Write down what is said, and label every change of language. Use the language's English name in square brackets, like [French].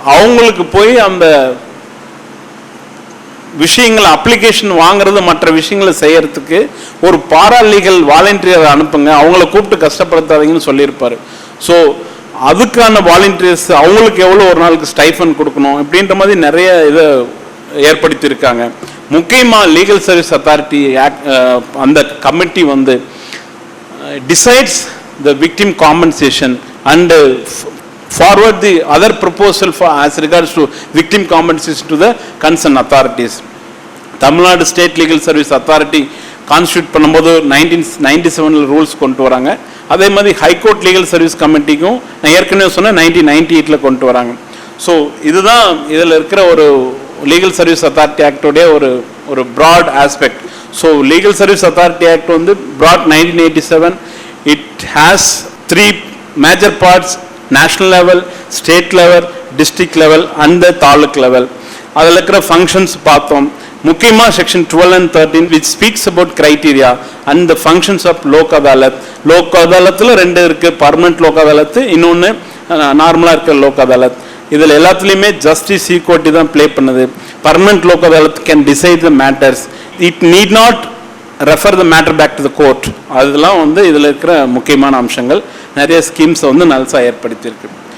[Tamil] அவங்களுக்கு போய் அந்த விஷயங்களை அப்ளிகேஷன் வாங்குறது மற்ற விஷயங்களை செய்யறதுக்கு ஒரு பாராலீகல் வாலண்டியர் அனுப்புங்க, அவங்கள கூப்பிட்டு கஷ்டப்படுத்தாதீங்கன்னு சொல்லியிருப்பாரு. ஸோ அதுக்கான வாலண்டியர்ஸ் அவங்களுக்கு எவ்வளோ ஒரு நாளுக்கு ஸ்டைஃபன் கொடுக்கணும் இப்படின்ற மாதிரி நிறைய இதை ஏற்படுத்தியிருக்காங்க. [English] முக்கியமாக legal service authority அந்த committee வந்து decides the victim compensation and forward the other proposal for as regards to victim compensation to the concerned authorities. [Tamil] Tamil Nadu State Legal Service Authority constitute பண்ணும்போது 1997 rules கொண்டு வராங்க. அதே மாதிரி high court legal service கமிட்டிக்கும் நான் ஏற்கனவே சொன்னேன் 1998 கொண்டு வராங்க. ஸோ இதுதான் இதில் இருக்கிற ஒரு லீகல் சர்வீஸ் அத்தாரிட்டி ஆக்டோடைய ஒரு broad aspect. So legal service authority act வந்து broad 1987. [English] It has 3 major parts: national level, state level, district level and the taluk level. [Tamil] அதில் இருக்கிற ஃபங்க்ஷன்ஸ் பார்த்தோம். [English] முக்கியமாக section 12 and 13 which speaks about criteria and the functions of Lok Adalat. [Tamil] Lok அதாலத்தில் 2 இருக்குது, permanent Lok Adalat, இன்னொன்று நார்மலாக இருக்கிற லோக் அதாலத். இதில் எல்லாத்துலேயுமே ஜஸ்டிஸ் ஈக்வாலிட்டி தான் ப்ளே பண்ணுது. [English] Permanent Lok Adalat can decide the matters, it need not refer the matter back to the court. [Tamil] அதெல்லாம் வந்து இதில் இருக்கிற முக்கியமான அம்சங்கள். நிறைய ஸ்கீம்ஸை வந்து நல்சா ஏற்படுத்தியிருக்கு.